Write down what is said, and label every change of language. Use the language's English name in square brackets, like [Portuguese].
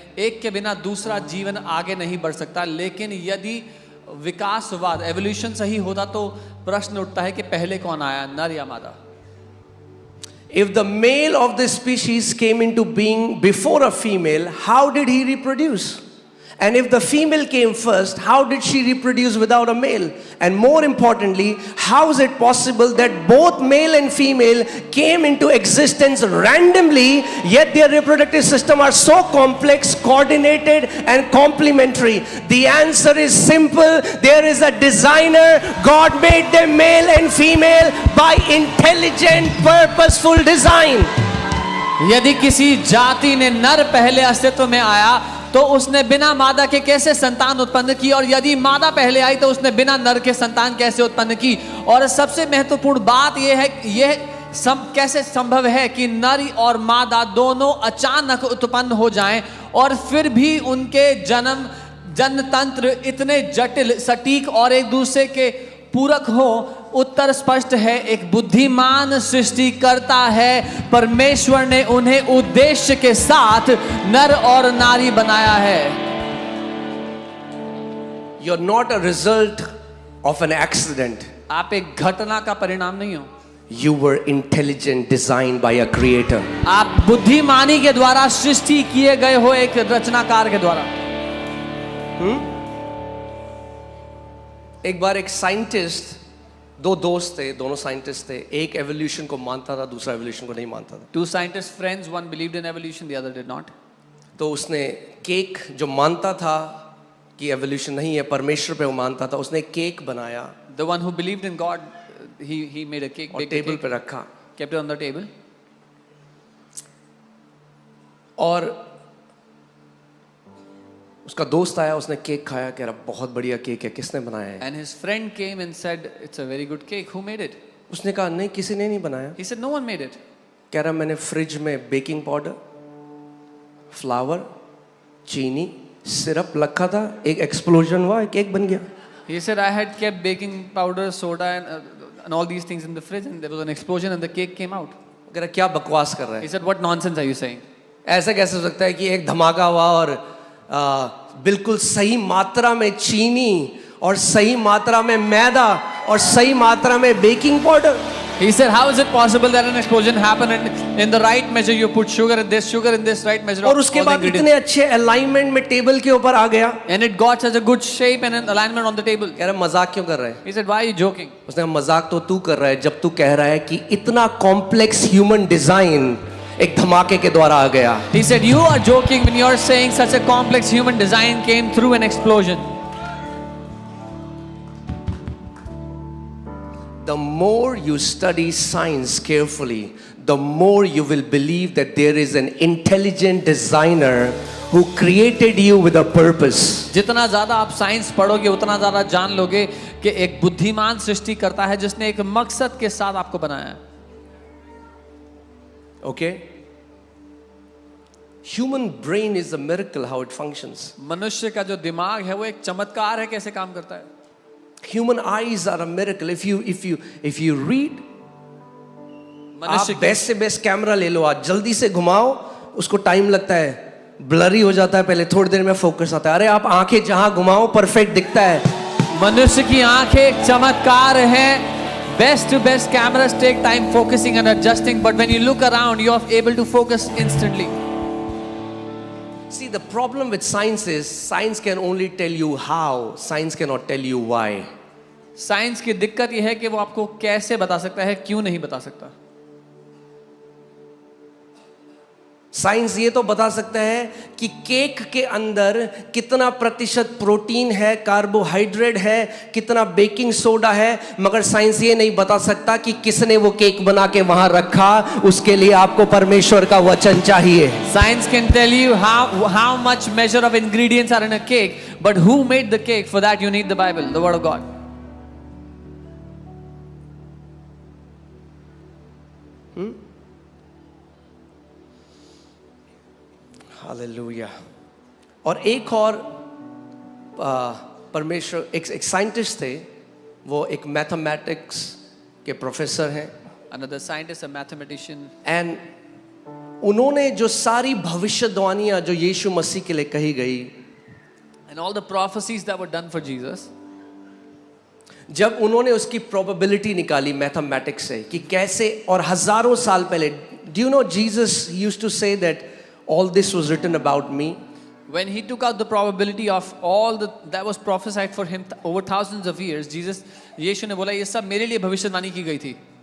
[Hindi] एक के बिना दूसरा जीवन आगे नहीं बढ़ सकता। लेकिन यदि विकासवाद, एवोल्यूशन सही होता तो प्रश्न उठता है कि पहले कौन आया, नर या मादा? [English] If the male of the species came into being before a female, how did he reproduce? And if the female came first, how did she reproduce without a male? And more importantly, how is it possible that both male and female came into existence randomly, yet their reproductive system are so complex, coordinated and complementary? The answer is simple. There is a designer. God made them male and female by intelligent, purposeful design. [Hindi] यदि किसी जाति ने नर पहले अस्तित्व में आया तो उसने बिना मादा के कैसे संतान उत्पन्न की, और यदि मादा पहले आई तो उसने बिना नर के संतान कैसे उत्पन्न की। और सबसे महत्वपूर्ण बात यह है, कैसे संभव है कि नर और मादा दोनों अचानक उत्पन्न हो जाएं और फिर भी उनके जन्म तंत्र इतने जटिल, सटीक और एक दूसरे के पूरक हो? उत्तर स्पष्ट है, एक बुद्धिमान सृष्टिकर्ता है। परमेश्वर ने उन्हें उद्देश्य के साथ नर और नारी बनाया है। [English] You're not a result of an accident. [Hindi] आप एक घटना का परिणाम नहीं हो। [English] You were intelligent, designed by a creator. [Hindi] आप बुद्धिमानी के द्वारा सृष्टि किए गए हो, एक रचनाकार के द्वारा। एक बार एक साइंटिस्ट, दो दोस्त थे, दोनों साइंटिस्ट थे। एक एवोल्यूशन को मानता था, दूसरा एवोल्यूशन को नहीं मानता था। [English] Two scientist friends, one believed in evolution, the other did not. [Hindi] तो उसने केक, जो मानता था कि एवोल्यूशन नहीं है, परमेश्वर पे वो मानता था, उसने केक बनाया। [English] The one who believed in God, he made a cake, [Hindi] और टेबल पे रखा, [English] kept it on the table. [Hindi] और उसका दोस्त आया, उसने केक खाया, कह रहा बहुत बढ़िया केक है, किसने बनाया है? [English] And his friend came and said, "It's a very good cake. Who made it?" [Hindi] उसने कहा नहीं, किसी ने नहीं बनाया। [English] He said, "No one made it." [Hindi] कह रहा मैंने फ्रिज में बेकिंग पाउडर, फ्लावर, चीनी, सिरप रखा था, एक एक्सप्लोजन हुआ, केक बन गया। [English] He said, "I had kept baking powder, soda and all these things in the fridge, and there was an explosion and the cake came out." [Hindi] कह रहा क्या बकवास कर रहा है? [English] He said, "What nonsense are you saying?" [Hindi] ऐसा कैसे हो सकता है कि एक धमाका हुआ और बिल्कुल सही मात्रा में चीनी और सही मात्रा में मैदा और सही मात्रा में baking powder? [English] He said, "How is it possible that an explosion happened and in the right measure you put sugar in this right measure?" [Hindi] और उसके बाद इतने अच्छे अलाइनमेंट में टेबल के ऊपर आ गया। [English] And it got such a good shape and an alignment on the table. [Hindi] कह रहा मजाक क्यों कर रहा है? [English] He said, "Why are you joking?" [Hindi] उसने कहा मजाक तो तू कर रहा है जब तू कह रहा है कि इतना कॉम्प्लेक्स ह्यूमन डिजाइन एक धमाके के द्वारा आ गया। [English] He said, "You are joking when you are saying such a complex human design came through an explosion." The more you study science carefully, the more you will believe that there is an intelligent designer who created you with a purpose. [Hindi] जितना ज्यादा आप science पढ़ोगे उतना ज्यादा जान लोगे कि एक बुद्धिमान सृष्टि करता है जिसने एक मकसद के साथ आपको बनाया है. [English] Okay? Human brain is a miracle how it functions. [Hindi] मनुष्य का जो दिमाग है वो एक चमत्कार है कैसे काम करता है. [English] Human eyes are a miracle. If you read, [Hindi] मनुष्य आप बेस्ट से बेस्ट कैमरा ले लो, आज जल्दी से घुमाओ, उसको टाइम लगता है, ब्लरी हो जाता है, पहले थोड़ी देर में फोकस आता है. अरे आप आंखें जहां घुमाओ परफेक्ट दिखता है. मनुष्य की आंखें एक चमत्कार है. [English] Best to best cameras take time focusing and adjusting, but when you look around, you are able to focus instantly. See, the problem with science is science can only tell you how, science cannot tell you why. [Hindi] Science की दिक्कत यह है कि वो आपको कैसे बता सकता है, क्यों नहीं बता सकता. साइंस ये तो बता सकता है कि केक के अंदर कितना प्रतिशत प्रोटीन है, कार्बोहाइड्रेट है, कितना बेकिंग सोडा है, मगर साइंस ये नहीं बता सकता कि किसने वो केक बना के वहां रखा. उसके लिए आपको परमेश्वर का वचन चाहिए. [English] Science can tell you how much measure of ingredients are in a cake, but who made the cake? For that you need the Bible, the Word of God. [Hindi] Hallelujah. और एक और परमेश्वर एक साइंटिस्ट थे, वो एक मैथमेटिक्स के professor हैं. [English] Another scientist, a mathematician. [Hindi] And उन्होंने जो सारी भविष्यवाणियां जो यीशु मसीह के लिए कही गई, [English] And all the prophecies that were done for Jesus, [Hindi] जब उन्होंने उसकी प्रोबेबिलिटी निकाली मैथमेटिक्स से कि कैसे, और हजारों साल पहले, [English] Do you know Jesus used to say that all this was written about me. when he took out the probability of all that was prophesied for him over thousands of years, [Hindi] यीशु ने बोला ये सब मेरे लिए भविष्यवाणी की गई थी.